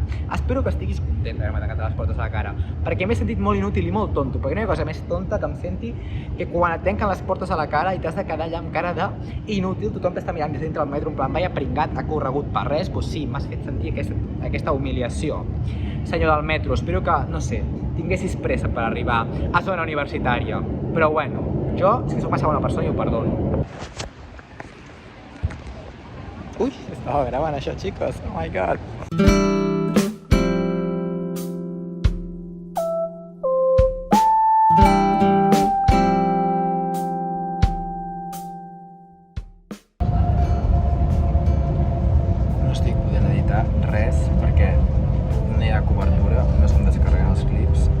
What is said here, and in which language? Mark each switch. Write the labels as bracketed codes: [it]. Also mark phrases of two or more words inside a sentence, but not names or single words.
[ca] Espero que estiguis content d'haver-me tancat les portes a la cara, perquè m'he sentit molt inútil i molt tonto, perquè no hi ha cosa més tonta que em senti que quan et tanquen les portes a la cara i t'has de quedar allà amb cara d'inútil, tothom t'està mirant des dintre del metro, [es] en plan, [ca] vaya pringat, ha corregut per res, doncs sí, m'has fet sentir aquesta humiliació. Senyor del metro, espero que, no sé, tinguessis pressa per arribar a zona universitària, però bueno, jo, si sóc massa bona persona, jo ho perdono. Ui, estava gravant això, xicos, [en] oh my god. [ca] No estic podent editar res perquè no hi ha cobertura, no se'm descarreguen els clips.